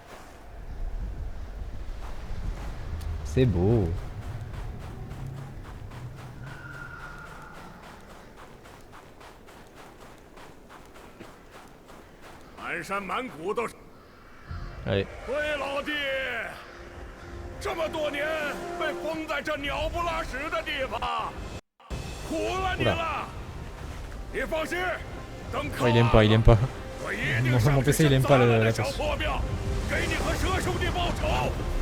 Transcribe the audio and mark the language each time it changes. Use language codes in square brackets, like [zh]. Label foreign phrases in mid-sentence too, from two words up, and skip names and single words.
[fr] C'est beau. Allez. [zh] 喂，老弟，这么多年被封在这鸟不拉屎的地方，苦了你了。你放心，等 [fr] Oh, il aime pas, il aime pas. [zh] 我一定上 [fr] Mon PC il aime pas [zh] 那 [fr] la [zh] 小 [fr] course. [zh] 破庙，给你和蛇兄弟报仇。